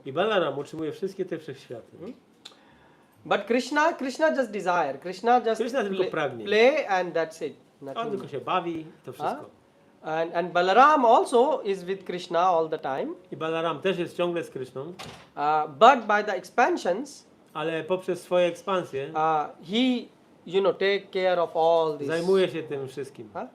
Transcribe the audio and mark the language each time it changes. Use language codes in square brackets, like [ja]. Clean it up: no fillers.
[pl] I Balaram utrzymuje wszystkie te wszechświaty. [en] But Krishna just desire. Krishna just [pl] Krishna tylko pragnie. [en] play and that's it. [pl] On [en] Nothing. [pl] tylko się bawi i to wszystko. [en] And Balaram also is with Krishna all the time. [pl] I Balaram też jest ciągle z Kryszną, [en] But by the expansions, [pl] ale poprzez swoje ekspansje [en] he, take care of all this. [pl] zajmuje się tym wszystkim.